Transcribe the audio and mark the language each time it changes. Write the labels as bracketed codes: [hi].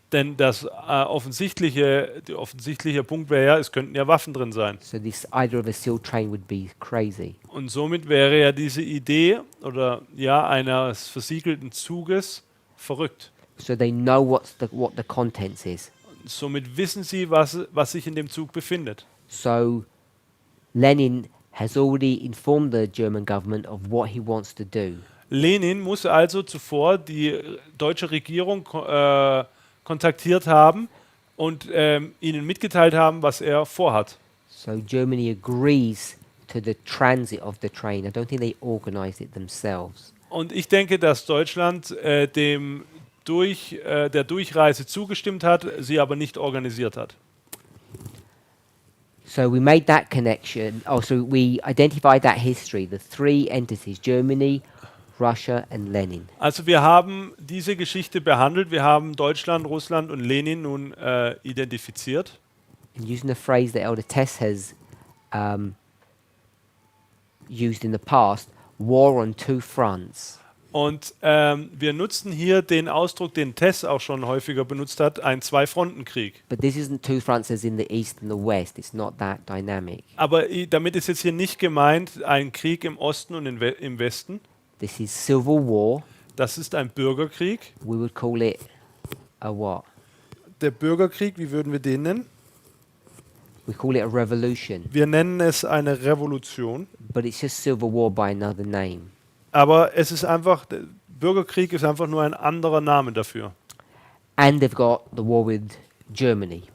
[de] Denn der offensichtliche Punkt wäre ja, es könnten ja Waffen drin sein. [en] So this idea of a sealed train would be crazy. [de] Und somit wäre ja diese Idee oder ja eines versiegelten Zuges verrückt. [en] So they know what the contents is. [de] Somit wissen sie, was sich in dem Zug befindet. [en] So Lenin has already informed the German government of what he wants to do. [de] Lenin muss also zuvor die deutsche Regierung kontaktiert haben und ihnen mitgeteilt haben, was er vorhat. [en] So Germany agrees to the transit of the train. I don't think they organized it themselves. [de] Und ich denke, dass Deutschland der Durchreise zugestimmt hat, sie aber nicht organisiert hat. [en] So we made that connection. Also, we identified that history, the three entities, Germany, Russia and Lenin. [de] Also wir haben diese Geschichte behandelt, wir haben Deutschland, Russland und Lenin nun identifiziert. [en] And using a phrase that Elder Tess has used in the past, war on two fronts. [de] Und wir nutzen hier den Ausdruck, den Tess auch schon häufiger benutzt hat, ein Zwei-Fronten-Krieg. [en] But this isn't two fronts as in the east and the west. It's not that dynamic. [de] Aber damit ist jetzt hier nicht gemeint ein Krieg im Osten und im Westen. [en] This is civil war. [de] Das ist ein Bürgerkrieg. [en] We would call it a what? [de] Der Bürgerkrieg, wie würden wir den nennen? [en] We call it a revolution. [de] Wir nennen es eine Revolution. [en] But it's just civil war by another name. [de] Aber es ist einfach, der Bürgerkrieg ist einfach nur ein anderer Name dafür. [en] And they've got the war with Germany.